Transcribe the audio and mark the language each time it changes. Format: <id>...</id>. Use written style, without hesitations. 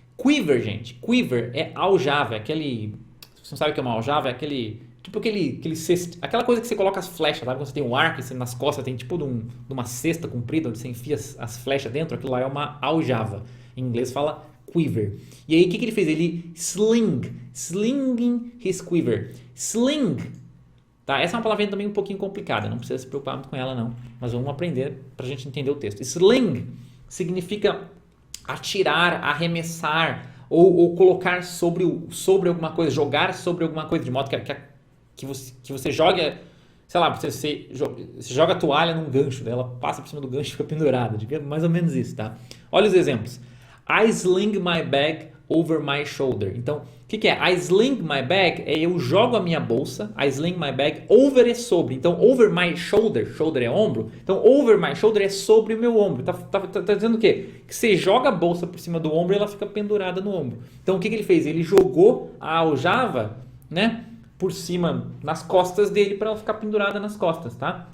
<pt>Quiver, gente, quiver é aljava, é aquele, se você não sabe o que é uma aljava, é aquele, tipo aquele cesto, aquela coisa que você coloca as flechas, sabe? Quando você tem um arco e você, nas costas tem tipo de uma cesta comprida, onde você enfia as flechas dentro, aquilo lá é uma aljava. Em inglês fala quiver. E aí o que ele fez? Ele</pt> <en>slinging his quiver.</en> <pt>Sling, tá? Essa é uma palavrinha também um pouquinho complicada, não precisa se preocupar muito com ela não, mas vamos aprender pra gente entender o texto. Sling significa atirar, arremessar ou colocar sobre alguma coisa, jogar sobre alguma coisa, de modo que você joga, sei lá, você joga a toalha num gancho, daí ela passa por cima do gancho e fica pendurada, mais ou menos isso, tá? Olha os exemplos.</pt> <en>I sling my bag over my shoulder.</en> <pt>Então, o que é?</pt> <en>I sling my bag</en> <pt>é eu jogo a minha bolsa. I sling my bag, over é sobre. Então,</pt> <en>over my shoulder,</en> <pt>shoulder é ombro. Então, over my shoulder é sobre o meu ombro. Tá dizendo o quê? Que você joga a bolsa por cima do ombro e ela fica pendurada no ombro. Então, o que ele fez? Ele jogou a aljava, né, por cima, nas costas dele, para ela ficar pendurada nas costas, tá?</pt>